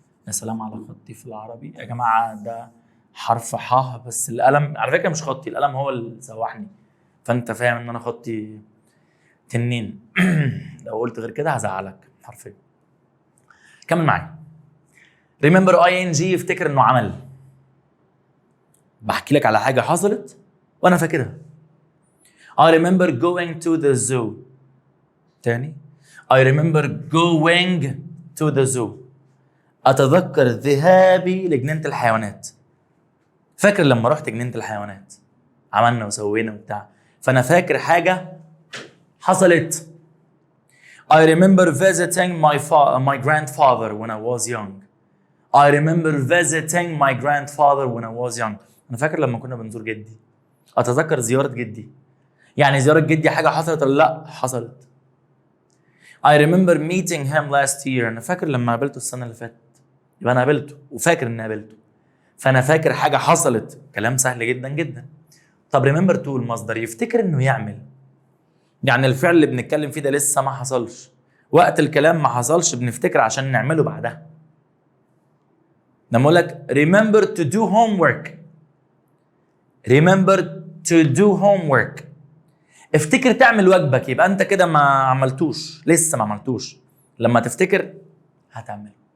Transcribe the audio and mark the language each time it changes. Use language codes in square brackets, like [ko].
[ar] يا سلام على خطي في العربي يا جماعة، ده حرف ح بس القلم على فكرة مش خطي، القلم هو اللي سوحني، فانت فاهم ان انا خطي تنين. لو قلت غير كده هزعلك حرفيا. كمل معايا. remember ing يفتكر انه عمل. بحكي لك على حاجة حصلت وانا فاكرها. [en] I remember going to the zoo. [ar] تاني. [en] I remember going to the zoo. [ar] أتذكر ذهابي لجنينة الحيوانات. فاكر لما رحت جنينة الحيوانات عملنا وسوينا وبتاع، فأنا فاكر حاجة حصلت. [en] I remember visiting my grandfather when I was young. I remember visiting my grandfather when I was young. [ar] أنا فاكر لما كنا بنزور جدي. أتذكر زيارة جدي. يعني زيارة جدي حاجة حصلت ولا لا؟ حصلت. [en] I remember meeting him last year. [ar] أنا فاكر لما قابلته السنة اللي فاتت. يبقى أنا قابلته وفاكر إني قابلته. فأنا فاكر حاجة حصلت. كلام سهل جدا جدا. طب remember to المصدر يفتكر إنه يعمل. يعني الفعل اللي بنتكلم فيه ده لسه ما حصلش. وقت الكلام ما حصلش بنفتكر عشان نعمله بعدها. لما أقول لك [en] remember to do homework. remember to do homework. [ar] افتكر تعمل واجبك، يبقى انت كده ما عملتوش، لسه ما عملتوش. لما تفتكر هتعمله.